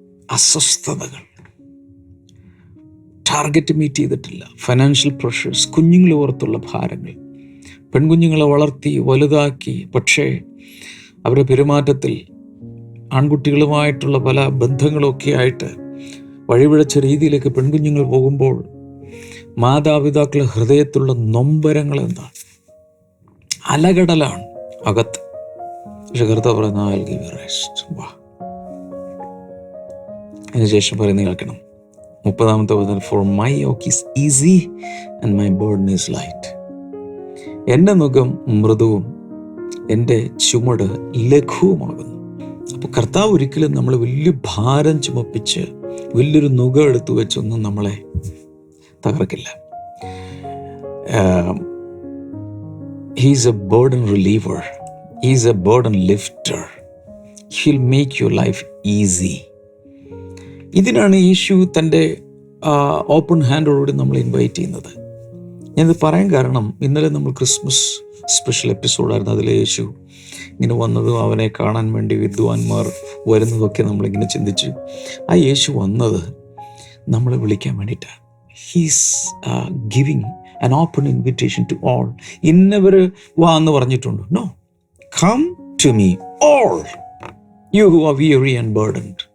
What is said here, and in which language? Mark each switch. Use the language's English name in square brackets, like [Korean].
[Malayalam] അസ്വസ്ഥതകൾ, target meet ചെയ്തിട്ടില്ല, financial pressures, കുഞ്ഞുങ്ങളെ ഓർത്തുള്ള ഭാരങ്ങൾ, പെൺകുഞ്ഞുങ്ങളെ വളർത്തി വലുതാക്കി, പക്ഷേ അവരുടെ പെരുമാറ്റത്തിൽ ആൺകുട്ടികളുമായിട്ടുള്ള പല ബന്ധങ്ങളൊക്കെ ആയിട്ട് വഴിപിഴച്ച രീതിയിലേക്ക് പെൺകുഞ്ഞുങ്ങൾ പോകുമ്പോൾ മാതാപിതാക്കളുടെ ഹൃദയത്തിലുള്ള നൊമ്പരങ്ങൾ എന്താണ്? അലകടലാണ് അകത്ത്. പക്ഷെ കർത്താവ് പറയുന്ന [English] I'll give you rest. [Malayalam] വാ. അതിനുശേഷം പറയുന്നത് കേൾക്കണം, 30-ാമത്തെ വചനം, [English] For my yoke is easy and my burden is light. [Malayalam] എൻ്റെ നുകം മൃദുവും എൻ്റെ ചുമട് ലഘുവുമാകുന്നു. അപ്പോൾ കർത്താവ് ഒരിക്കലും നമ്മൾ വലിയ ഭാരം ചുമപ്പിച്ച് വലിയൊരു നുകം എടുത്തു വെച്ചൊന്നും നമ്മളെ തകർക്കില്ല. [English] He is a burden reliever. He is a burden lifter. He'll make your life easy. [Malayalam] ഇതിനാണ് യേശു തൻ്റെ ഓപ്പൺ ഹാൻഡോടുകൂടി നമ്മൾ ഇൻവൈറ്റ് ചെയ്യുന്നത്. ഞാനിത് പറയാൻ കാരണം, ഇന്നലെ നമ്മൾ ക്രിസ്മസ് സ്പെഷ്യൽ എപ്പിസോഡായിരുന്നു. അതിൽ യേശു ഇങ്ങനെ വന്നതും അവനെ കാണാൻ വേണ്ടി വിദ്വാൻമാർ വരുന്നതൊക്കെ നമ്മളിങ്ങനെ ചിന്തിച്ചു. ആ യേശു വന്നത് നമ്മളെ വിളിക്കാൻ വേണ്ടിയിട്ടാണ്. [English] He's giving an open invitation to all. [Malayalam] ഇന്നവര് വാ എന്ന് പറഞ്ഞിട്ടുണ്ട്. [English] No, come to me all you who are weary and burdened.